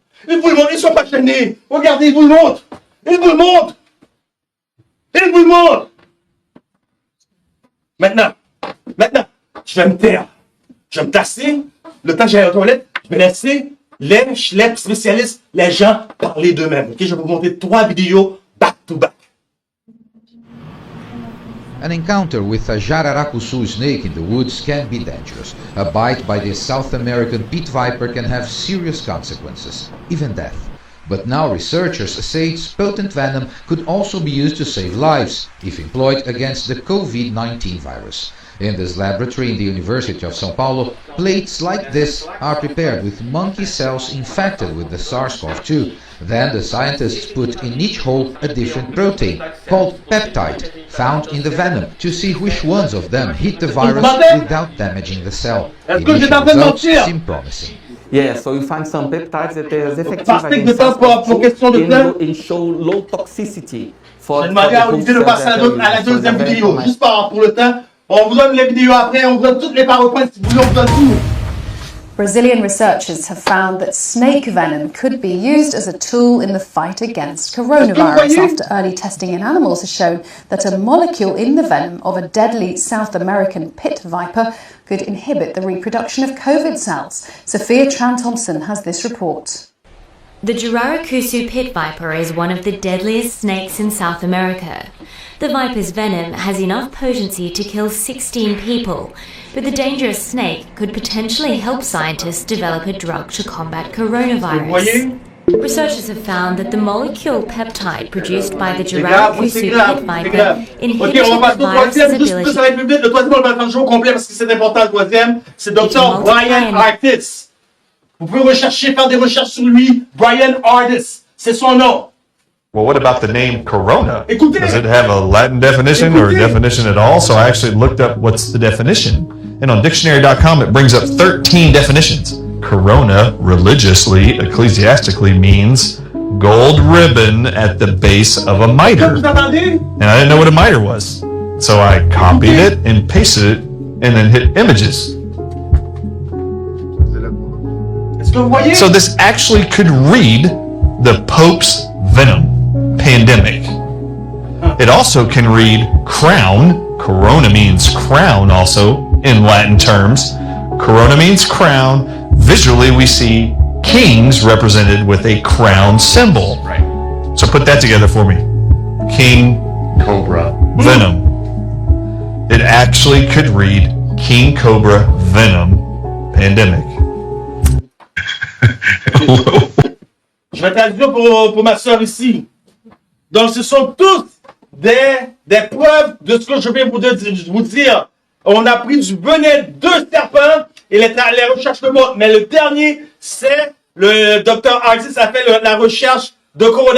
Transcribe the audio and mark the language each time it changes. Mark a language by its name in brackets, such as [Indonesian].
[French] Ils vous le montrent, ils sont pas gênés. Regardez, ils vous le montrent. Ils vous le montrent. Ils vous le montrent. Maintenant, je vais me taire. Je vais me tasser. Le temps que j'aille aux toilettes, je vais laisser les spécialistes, les gens parler d'eux-mêmes. Ok, je vais vous montrer 3 vidéos [English] back to back. An encounter with a jararacuçu snake in the woods can be dangerous. A bite by this South American pit viper can have serious consequences, even death. But now researchers say its potent venom could also be used to save lives, if employed against the COVID-19 virus. In this laboratory in the University of São Paulo, plates like this are prepared with monkey cells infected with the SARS-CoV-2. Then the scientists put in each hole a different protein, called peptide, found in the venom, to see which ones of them hit the virus without damaging the cell. Initial results seem promising. Yeah, so you find some peptides that are effective against SARS-CoV-2 and show low toxicity for the host cells that are used. [French] À la deuxième vidéo, juste pour le temps. On vous donne les vidéos après, on vous donne toutes les PowerPoints si vous voulez, on vous donne tout. [English] Brazilian researchers have found that snake venom could be used as a tool in the fight against coronavirus after early testing in animals has shown that a molecule in the venom of a deadly South American pit viper could inhibit the reproduction of COVID cells. Sophia Tran-Thompson has this report. The Jararacuçu pit viper is one of the deadliest snakes in South America. The viper's venom has enough potency to kill 16 people, but the dangerous snake could potentially help scientists develop a drug to combat coronavirus. Researchers have found that the molecule peptide produced by the Jararacuçu pit viper inhibits the virus's ability. [French] Ça va être plus vite. Le troisième, on va le faire au complet parce que c'est important. Le troisième, c'est Dr. Brian Artis. Vous pouvez rechercher, faire des recherches sur lui. Brian Artis, c'est son nom. [English] Well, what about the name Corona? [French] Écoutez. [English] Does it have a Latin definition or a definition at all? So I actually looked up what's the definition. And on dictionary.com, it brings up 13 definitions. Corona, religiously, ecclesiastically, means gold ribbon at the base of a mitre. And I didn't know what a mitre was. So I copied it and pasted it and then hit images. So this actually could read the Pope's venom. Pandemic. It also can read crown. Corona means crown also in Latin terms. Corona means crown. Visually we see kings represented with a crown symbol. Right. So put that together for me. King Cobra Venom. It actually could read King Cobra Venom Pandemic. [French] Je vais traduire pour ma soeur ici. Donc, ce sont tous des preuves de ce que je vais vous dire. On a pris du venin de serpent et les recherches le montrent. Mais le dernier, c'est le docteur Artis a fait la recherche de couronne.